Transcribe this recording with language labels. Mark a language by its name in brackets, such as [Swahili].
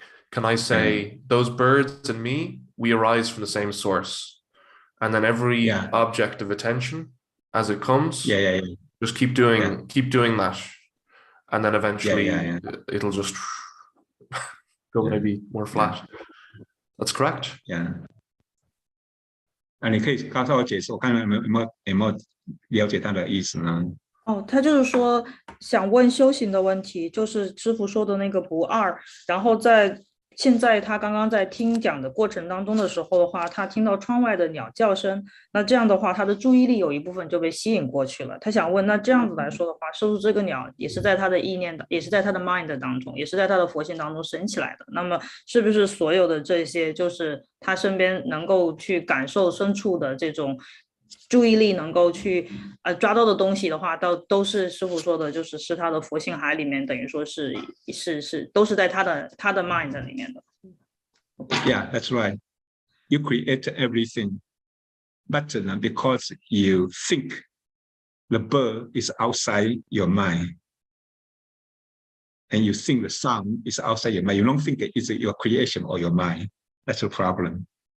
[English] Can I say those birds and me, we arise from the same source, and then every object of attention as it comes, just keep doing that, and then eventually it'll just go maybe more flat. That's correct. Yeah. [Chinese] 那你可以告诉我解释，我看有没有了解他的意思呢？他就是说想问修行的问题，就是师父说的那个不二，然后现在他刚刚在听讲的过程当中的时候的话，他听到窗外的鸟叫声，那这样的话他的注意力有一部分就被吸引过去了。他想问，那这样子来说的话，是不是这个鸟也是在他的意念的，也是在他的 mind 当中，也是在他的佛性当中升起来的？那么是不是所有的这些就是他身边能够去感受深处的这种注意力能够去抓到的东西的话，都是师父说的，是他的佛性海里面，等于说是都是在他的 mind 里面的。 [English] Yeah, that's right. You create everything, but because you think the bird is outside your mind, and you think the sound is outside your mind, you don't think it's your creation or your mind. That's a problem.